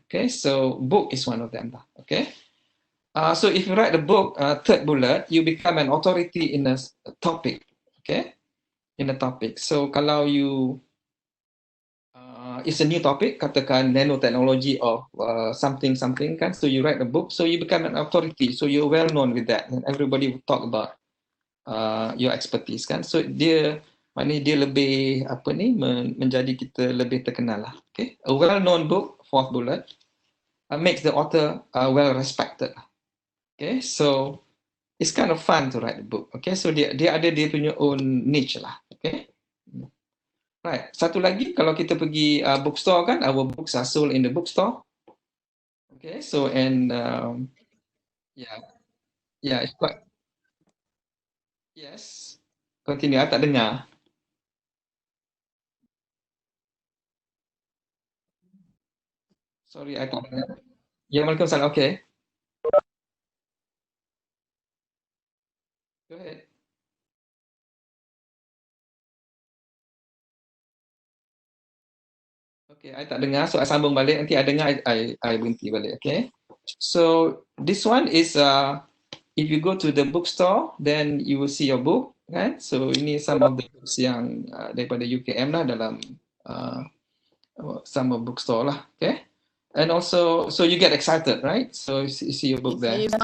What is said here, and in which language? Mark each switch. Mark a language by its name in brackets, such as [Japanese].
[English] Okay, so book is one of them lah. Okay. So if you write a book, third bullet, you become an authority in a topic, okay? In a topic. So kalau you, it's a new topic, katakan nanotechnology or something kan, so you write a book, so you become an authority, so you're well known with that, and everybody will talk about your expertise kan. [Malay] So maknanya dia lebih menjadi kita lebih terkenal lah, okay? [English] A well-known book, fourth bullet, makes the author well respected. Okay, so it's kind of fun to write a book. Okay, so [Malay] dia ada dia punya [English] own niche lah. Okay, right. [Malay] Satu lagi, kalau kita pergi [English] bookstore kan, our books are sold in the bookstore. Okay, so and yeah, it's quite. Yes, continue. [Malay] Tak dengar. [English] Sorry, I [Malay] tak dengar. Ya, Waalaikumsalam. Okay. [English] Go ahead. [Malay] Okay, I tak dengar, so I sambung balik. Nanti I dengar, I berhenti balik. Okay. [English] So this one is if you go to the bookstore, then you will see your book, kan? So ini some of the books [Malay] yang daripada [English] UKM [Malay] lah dalam [English] some bookstore lah. Okay. And also, so you get excited, right? So you see your book there.